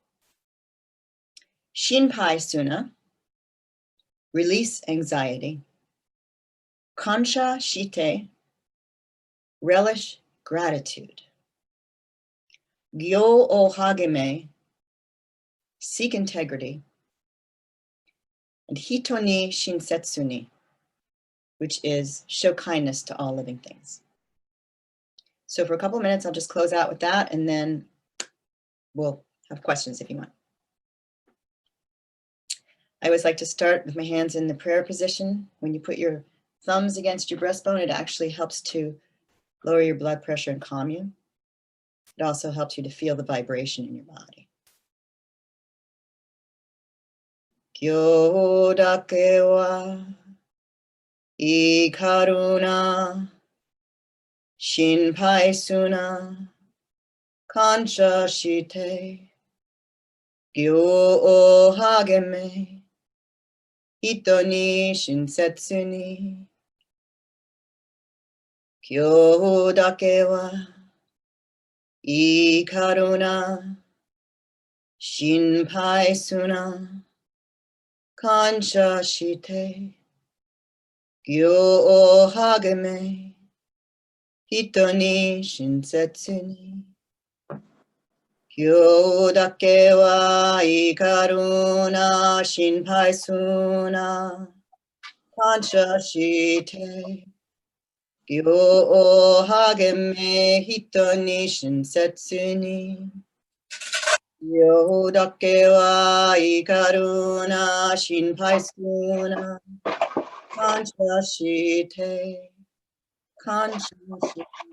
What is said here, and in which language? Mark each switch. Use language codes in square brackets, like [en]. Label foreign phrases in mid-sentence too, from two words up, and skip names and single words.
[ja] 心配するな, [en] release anxiety. [ja] 感謝して, [en] relish gratitude. [ja] 行を励め, [en] seek integrity. [ja] And 人に親切に, [en] which is show kindness to all living things. So for a couple of minutes, I'll just close out with that, and then we'll have questions if you want. I always like to start with my hands in the prayer position. When you put your thumbs against your breastbone, it actually helps to lower your blood pressure and calm you. It also helps you to feel the vibration in your body. [ja] 今日だけは怒るな、心配するな、感謝して, 行を励め、人に親切に. 今日だけは怒るな、心配するな, 感謝して行を励め人に親切に今日だけは怒るな心配するな感謝して今日を励め人に親切に今日だけは怒るな心配するな感謝して感謝して